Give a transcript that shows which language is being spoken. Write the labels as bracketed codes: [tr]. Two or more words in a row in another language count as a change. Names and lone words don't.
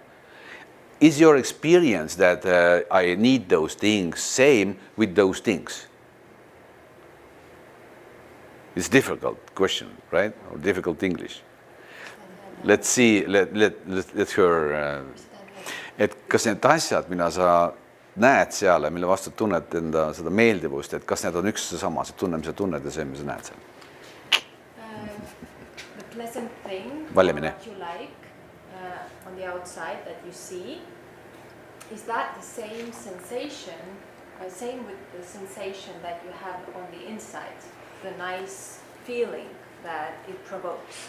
[en] Is your experience that I need those things same with those things? It's difficult question, right? Or difficult English. Let's see, let's hear. [et] Et kas need asjad, mida sa näed seal ja mille vastu tunned enda seda meeldivust, et kas need on üks ja sama, see tunne, mis sa tunned ja see, mis sa näed seal? [en] The pleasant thing, [et] Valimine. [en] what you like on the outside that you see, is that the same sensation, same with the sensation that you have on the inside, the nice feeling that it provokes.